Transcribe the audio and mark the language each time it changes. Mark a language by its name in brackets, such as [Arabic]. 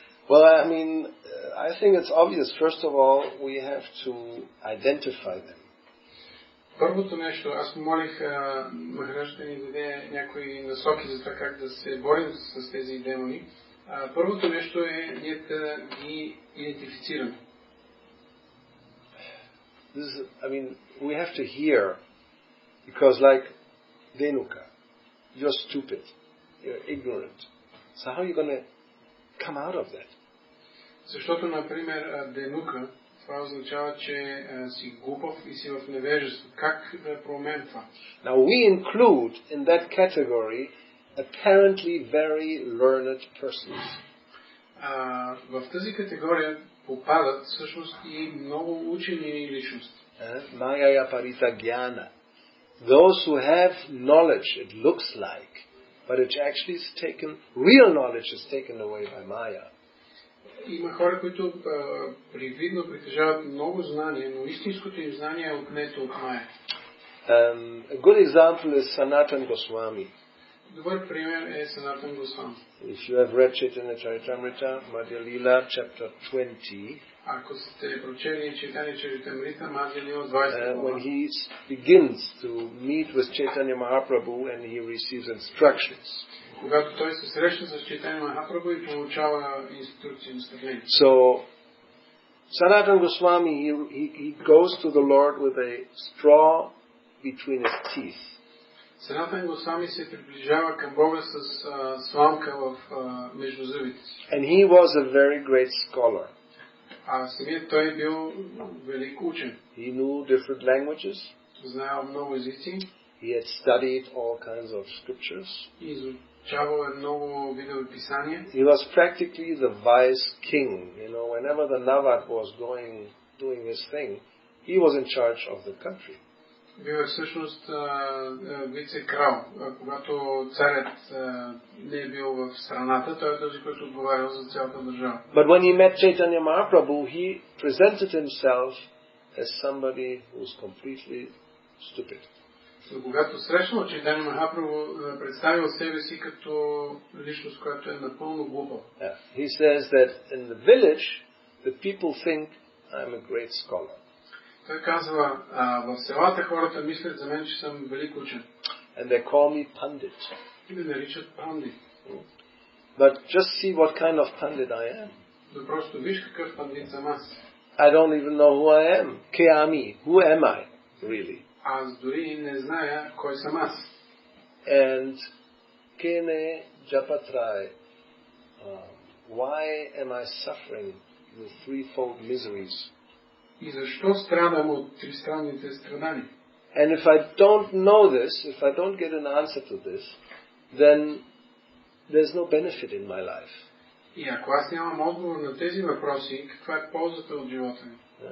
[English] Well, I mean, I think it's obvious. First of all, we have to identify them. [Bulgarian] Първото нещо, аз помолих Махарадж да ни даде някои насоки за това как да се борим с тези демони. Първото нещо е ние да ги идентифицираме. [English] We have to hear, because like Denuka, you're stupid, you're ignorant. So how are you going to come out of that? [Bulgarian] Защото, например, Денука, това означава, че си глупав и си в невежество. Как да променим това? [English] Now we include in that category apparently very learned persons. [Bulgarian] В тази категория попадат всъщност и много учени личности. [Sanskrit] Maya parita jnana. [English] Those who have knowledge, it looks like, but it actually is taken, real knowledge is taken away by Maya. [Bulgarian] Има хора, които привидно притежават много знания, но истинското им знание е отнето от Майя. [English] A good example is Sanatana Goswami. [Bulgarian] Добър пример е Санатана Госвами. [English] If you have read Chaitanya Charitamrita, Madhya Lila, chapter 20, [Bulgarian] ако сте прочели Chaitanya Charitamrita, Madhya Lila 20, [English] when he begins to meet with Chaitanya Mahaprabhu and he receives instructions. [Bulgarian] Когато той се среща с Chaitanya Mahaprabhu и получава инструкции, наставления. [English] So, Sanatana Goswami, he goes to the Lord with a straw between his teeth. [Bulgarian] Санатана Госвами се приближава към Бога с сламка между зъбите си. [English] And he was a very great scholar. [Bulgarian] Самият той бил велик учен. [English] He knew different languages. [Bulgarian] Знаел много езици. [English] He had studied all kinds of scriptures. [Bulgarian] Изучавал много видове писания. [English] He was practically the vice king. You know, whenever the Navad was doing his thing, he was in charge of the country. [Bulgarian] Бил всъщност вице-крал. Когато царят не е бил в страната, той е този, който отговарял за цялата държава. [English] But when he met Chaitanya Mahaprabhu, he presented himself as somebody who was completely stupid. [Bulgarian] Но когато срещнал Чайтаня Махапрабху, представил себе си като личност, която е напълно глупа. [English] He says that in the village, the people think I'm a great scholar. [Bulgarian] Той казва, в селата хората мислят за мен, че съм велик учен. [English] And they call me Pandit. [Bulgarian] И ме наричат Пандит. [English] But just see what kind of Pandit I am. [Bulgarian] Да просто виж какъв пандит съм аз. [English] I don't even know who I am. [Sanskrit] Ke-ami. [English] Who am I, really? [Bulgarian] Аз дори не зная кой съм аз. [Sanskrit] And Kene Japatrai. [English] Why am I suffering the threefold miseries? [Bulgarian] И защо страдам от тристранните страдания? [English] And if I don't know this, if I don't get an answer to this, then there's no benefit in my life. [Bulgarian] И ако аз нямам отговор на тези въпроси, каква е ползата от живота ми?